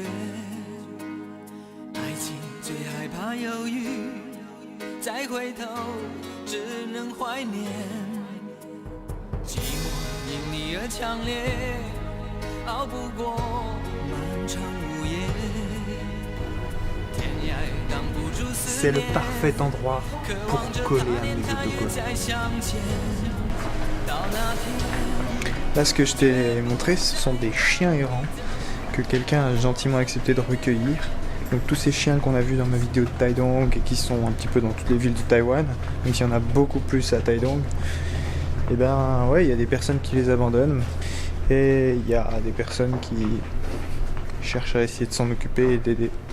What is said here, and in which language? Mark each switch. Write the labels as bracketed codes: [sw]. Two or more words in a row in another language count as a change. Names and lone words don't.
[zh] 爱情最害怕犹豫，再回头只能怀念。寂寞因你而强烈，熬不过漫长午夜。天涯挡不住思念， [fr] C'est le parfait endroit pour coller un autocollants. Là, ce que je t'ai montré, ce sont des chiens errants que quelqu'un a gentiment accepté de recueillir. Donc tous ces chiens qu'on a vus dans ma vidéo de Taidong et qui sont un petit peu dans toutes les villes de Taïwan, même s'il y en a beaucoup plus à Taidong, et ben ouais, il y a des personnes qui les abandonnent et il y a des personnes qui cherchent à essayer de s'en occuper et d'aider.